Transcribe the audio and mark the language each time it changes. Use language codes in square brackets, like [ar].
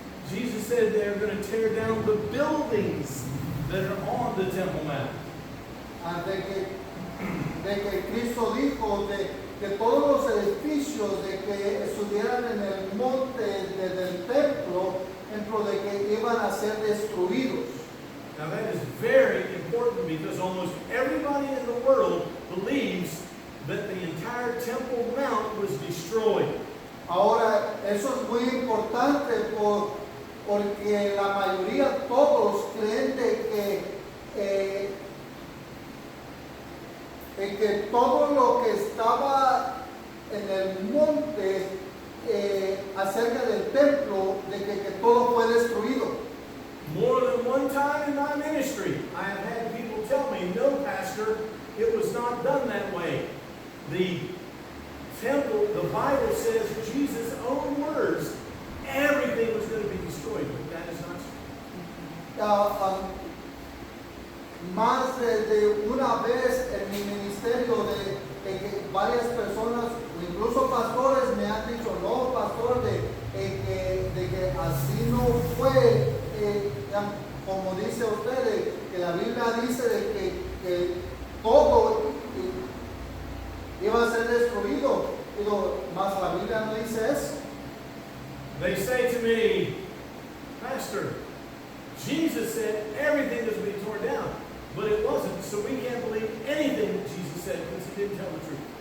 [en] Jesus said they're going to tear down the buildings that are on the Temple Mount. [es] De que Cristo dijo que todos los edificios de que estuvieran en el monte del templo, dentro de que iban a ser destruidos. [en] Now that is very important because almost everybody in the world believes that the entire Temple Mount was destroyed. [es] Ahora, eso es muy importante porque la mayoría, todos creen de que todo lo que estaba en el monte acerca del templo, de que todo fue destruido. [en] More than one time in my ministry, I have had people tell me, no, Pastor, it was not done that way. The temple, the Bible says, Jesus' own words, everything was going to be destroyed. But that is not true. [es] Más de una vez en mi ministerio de que varias personas, incluso pastores, me han dicho, no, pastor, de que así no fue, como dice usted, que la Biblia dice de que todo iba a ser destruido. Digo, más la Biblia no dice eso. [en] They say to me, Pastor, Jesus said everything is to be torn down, but it wasn't, so we can't believe anything that Jesus said because he didn't tell the truth.